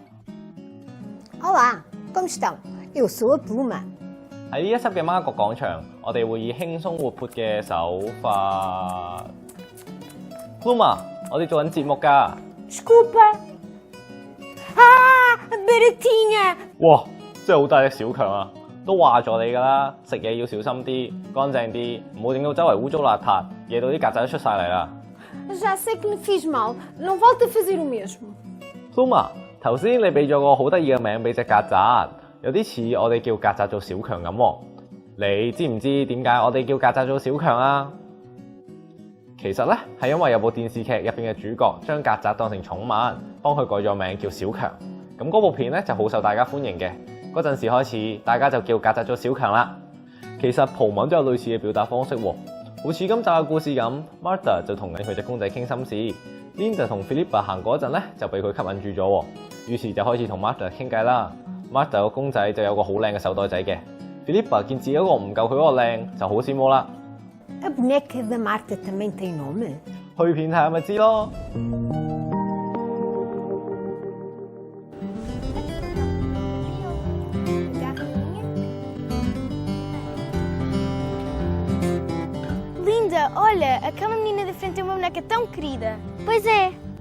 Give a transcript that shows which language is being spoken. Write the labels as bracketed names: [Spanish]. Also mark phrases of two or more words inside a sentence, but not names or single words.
[Portuguese] Olá, como estão? Eu sou a Pluma。 [Cantonese] 喺呢一輯嘅孖角廣場，我哋會以輕鬆活潑嘅手法。Pluma， 我哋做緊節目㗎。 [Portuguese] Desculpa。 [Cantonese] 啊 ，Baratinha！哇，真係好大隻小強啊！都話咗你㗎啦，食嘢要小心啲，乾淨啲，唔好整到周圍污糟邋遢，惹到啲曱甴都出晒嚟啦。 [Portuguese] Já sei que me fiz mal, não volto a fazer o mesmo。 [Cantonese] Pluma，頭先你俾咗個好得意嘅名俾隻曱甴，有啲似我哋叫曱甴做小強咁喎。你知唔知點解我哋叫曱甴做小強啊？其實咧係因為有部電視劇入邊嘅主角將曱甴當成寵物，幫佢改咗名叫小強。咁嗰部片咧就好受大家歡迎嘅。嗰陣時開始，大家就叫曱甴做小強啦。其實葡文都有類似嘅表達方式喎，好似今集嘅故事咁 ，Martha 就同緊佢隻公仔傾心事 ，Linda 同 Philippa 行嗰陣咧就俾佢吸引住咗喎，於是就開始同 Martha 傾偈啦。Martha 個公仔就有個好靚嘅手袋仔嘅 ，Philippa 見自己嗰個唔夠佢嗰個靚，就好羨慕啦。 [Portuguese] A boneca da Marta também tem nome？ [Cantonese] 去片睇下咪知咯。 [Portuguese] Olha, aquela menina da frente tem uma boneca tão querida. Pois é.